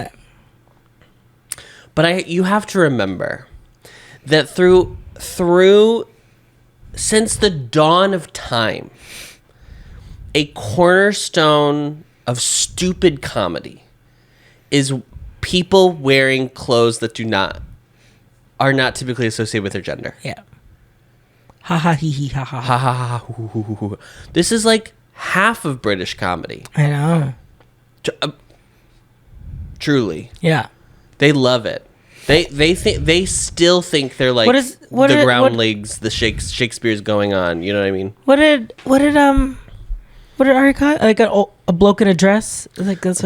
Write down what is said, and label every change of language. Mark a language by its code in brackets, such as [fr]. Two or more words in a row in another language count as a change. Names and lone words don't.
[en] But you have to remember that through since the dawn of time, a cornerstone of stupid comedy is people wearing clothes that are not typically associated with their gender. Yeah. Ha ha hee hee ha ha. Ha ha ha hoo hoo hoo hoo. This is like half of British comedy. I know. Truly. Yeah. They love it. They still think they're like the groundlings, the Shakespeare's going on. You know what I mean? What did Ari call it? Like a bloke in a dress? Like that's